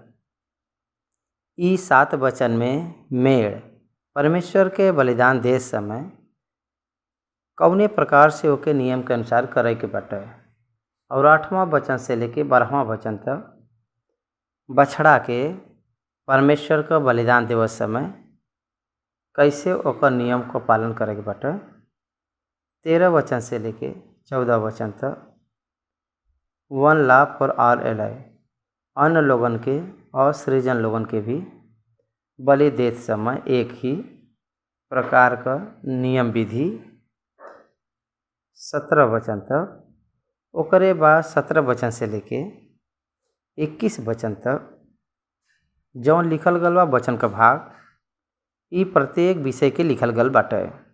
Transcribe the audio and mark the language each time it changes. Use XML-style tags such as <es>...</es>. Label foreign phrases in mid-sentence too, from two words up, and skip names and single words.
<bho>ई 7 वचन में मेढ़ परमेश्वर के बलिदान दे समय कौने प्रकार से ओके नियम के अनुसार करे के बाटे, और 8वां वचन से लेके 12वां वचन तक बछड़ा के परमेश्वर का बलिदान देवत समय कैसे ओकर नियम को पालन करे के बाटे। 13 वचन से लेके 14 वचन तक</bho> <en>one law for all</en> <bho>एलाई, अन्य लोगन के और सृजन लोगन के भी बलि देत समय एक ही प्रकार का नियम विधि। 17 वचन तक ओकरे बाद 17 वचन से लेके 21 वचन तक जौन लिखल गल बा वचन का भाग, ई प्रत्येक विषय के लिखल गल बाटे।</bho>